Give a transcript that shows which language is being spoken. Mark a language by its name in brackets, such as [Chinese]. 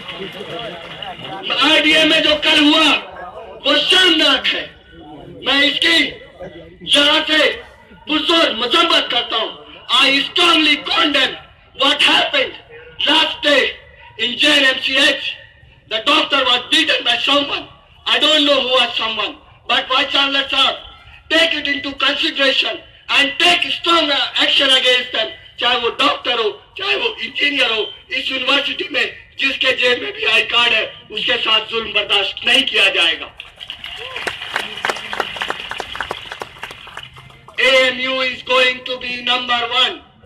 [Hindi] RDA में जो कल हुआ वो शर्मनाक है। मैं इसकी जरा से पुरजोर मजम्मत करता हूँ। [English] I strongly condemn what happened last day in JNMCH. The doctor was beaten by someone. I don't know who was someone, but Vice Chancellor sir, take it into consideration and take strong action against them. [Hindi] चाहे वो doctor हो, चाहे वो engineer हो, इस university में जिसके जेब में भी आई कार्ड है उसके साथ जुल्म बर्दाश्त नहीं किया जाएगा। [English] AMU is going to be number 1.